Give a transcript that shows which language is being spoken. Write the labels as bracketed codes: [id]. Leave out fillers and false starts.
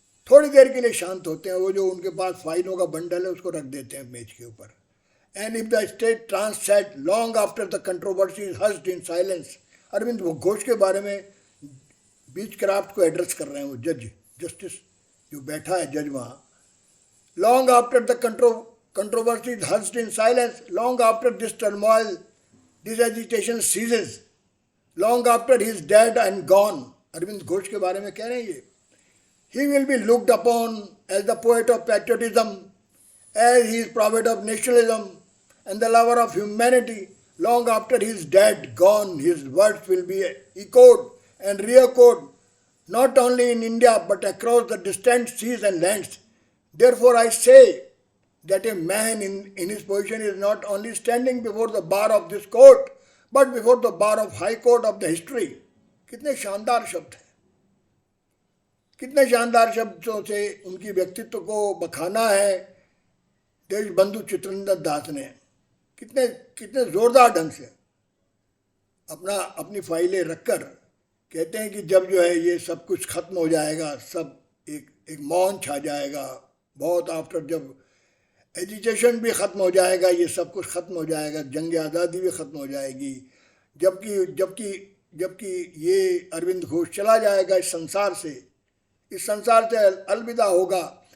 [hi] थोड़ी देर के लिए शांत होते हैं। वो जो उनके पास फाइलों का बंडल है उसको रख देते हैं मेज के ऊपर। [en] And if the state transcend long after the controversy is hushed in silence. [hi] Arvind Ghosh के बारे में बीचक्राफ्ट को एड्रेस कर रहे हैं वो जस्टिस जो बैठा है जज वहाँ। [en] long after the controversy is hushed in silence, long after this turmoil, this agitation ceases, long after he is dead and gone, [hi] Arvind Ghosh के बारे में कह रहे हैं ये, [en] he will be looked upon as the poet of patriotism, as he is prophet of nationalism and the lover of humanity. Long after he is dead, gone, his words will be echoed and re-echoed not only in India but across the distant seas and lands. Therefore I say that a man in his position is not only standing before the bar of this court but before the bar of high court of the history. [hi] कितने शानदार शब्द हैं, कितने शानदार शब्दों से उनकी व्यक्तित्व को बखाना है देशबंधु चित्तरंजन दास ने। कितने कितने जोरदार ढंग से अपनी फाइलें रखकर कहते हैं कि जब जो है ये सब कुछ खत्म हो जाएगा, सब एक मौन छा जाएगा, बहुत आफ्टर जब एजुकेशन भी ख़त्म हो जाएगा, ये सब कुछ ख़त्म हो जाएगा, जंग आज़ादी भी ख़त्म हो जाएगी, जबकि ये अरविंद घोष चला जाएगा इस संसार से अलविदा होगा।